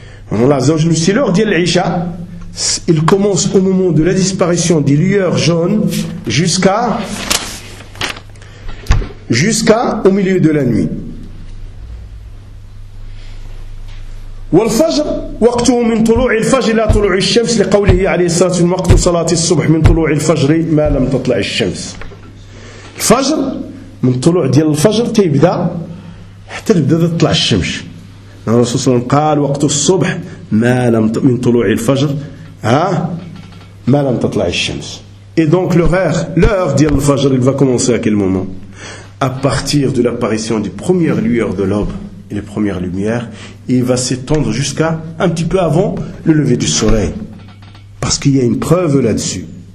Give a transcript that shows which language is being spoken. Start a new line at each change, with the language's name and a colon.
French: L'heure d'Al Isha, il commence au moment de la disparition des lueurs jaunes jusqu'à au milieu de la nuit.
Arabic: والفجر وقته من طلوع الفجر لا طلوع الشمس لقوله عليه الصلاة والسلام وقت صلاة الصبح من طلوع الفجر ما لم تطلع الشمس. الفجر من طلوع ديال الفجر تبدأ حتى تبدأ تطلع الشمس. الرسول صلى الله عليه وسلم قال وقت الصبح ما لم من طلوع الفجر ما لم تطلع الشمس.
French: Et donc l'heure
Arabic: ديال الفجر
French: il va commencer à quel moment? À partir de l'apparition des premières lueurs de l'aube et les premières lumières, il va s'étendre jusqu'à un petit peu avant le lever du soleil. Parce qu'il y a une preuve là-dessus.